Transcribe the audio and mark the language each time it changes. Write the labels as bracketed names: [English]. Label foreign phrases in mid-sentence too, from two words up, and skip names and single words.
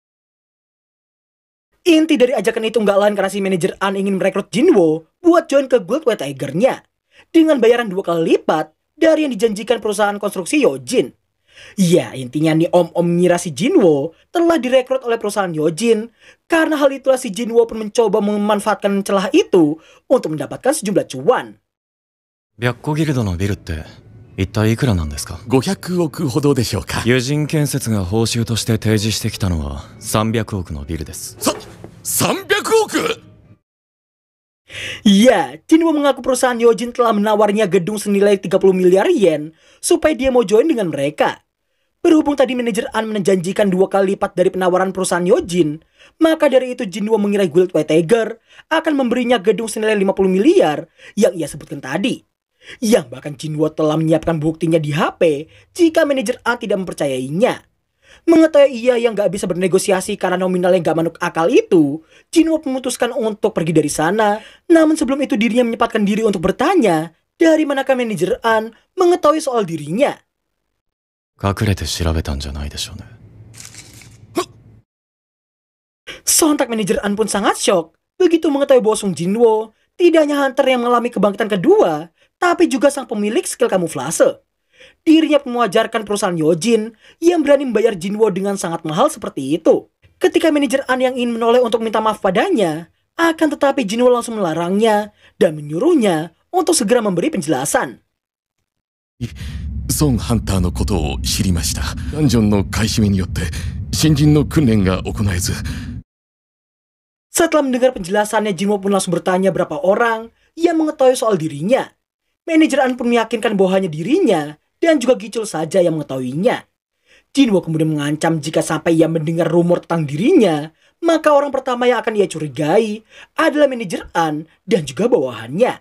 [Indonesian] Inti dari ajakan itu nggak lain karena si manajer An ingin merekrut Jinwo buat join ke Guild White Tiger-nya dengan bayaran 2 kali lipat dari yang dijanjikan perusahaan konstruksi Yojin. Ya, intinya nih om-om ngira si Jinwo telah direkrut oleh perusahaan Yojin. Karena hal itulah si Jinwo pun mencoba memanfaatkan celah itu untuk mendapatkan sejumlah cuan. [Japanese] 白虎ギルドのビルって一体いくらなんですか 500億ほどでしょうか。友人建設が報酬として提示してきたのは300億のビルです。 300億 [Indonesian] Ya, Jinwo mengaku perusahaan Yojin telah menawarnya gedung senilai 30 miliar yen supaya dia mau join dengan mereka. Berhubung tadi manajer An menjanjikan 2 kali lipat dari penawaran perusahaan Yojin, maka dari itu Jinwo mengira Guild White Tiger akan memberinya gedung senilai 50 miliar yang ia sebutkan tadi. Yang bahkan Jinwo telah menyiapkan buktinya di HP jika manajer An tidak mempercayainya. Mengetahui ia yang gak bisa bernegosiasi karena nominalnya gak manuk akal itu, Jinwo memutuskan untuk pergi dari sana. Namun sebelum itu dirinya menyempatkan diri untuk bertanya dari manakah manajer An mengetahui soal dirinya. [Japanese] 隠れて調べたんじゃないでしょうね。 [Indonesian] Sontak manajer An pun sangat shock begitu mengetahui bahwa Sung Jinwo tidak hanya hunter yang mengalami kebangkitan kedua, tapi juga sang pemilik skill kamuflase. Dirinya mewajarkan perusahaan Yojin yang berani membayar Jinwo dengan sangat mahal seperti itu. Ketika manajer An yang ingin menoleh untuk minta maaf padanya, akan tetapi Jinwo langsung melarangnya dan menyuruhnya untuk segera memberi penjelasan. [Japanese] ソンハンターのことを知りました。ダンジョンの買い占めによって新人の訓練が行えず。 [Indonesian] Setelah mendengar penjelasannya, Jinwo pun langsung bertanya berapa orang yang mengetahui soal dirinya. Manajer An pun meyakinkan bahwa hanya dirinya dan juga Gichul saja yang mengetahuinya. Jinwo kemudian mengancam jika sampai ia mendengar rumor tentang dirinya, maka orang pertama yang akan ia curigai adalah manajer An dan juga bawahannya.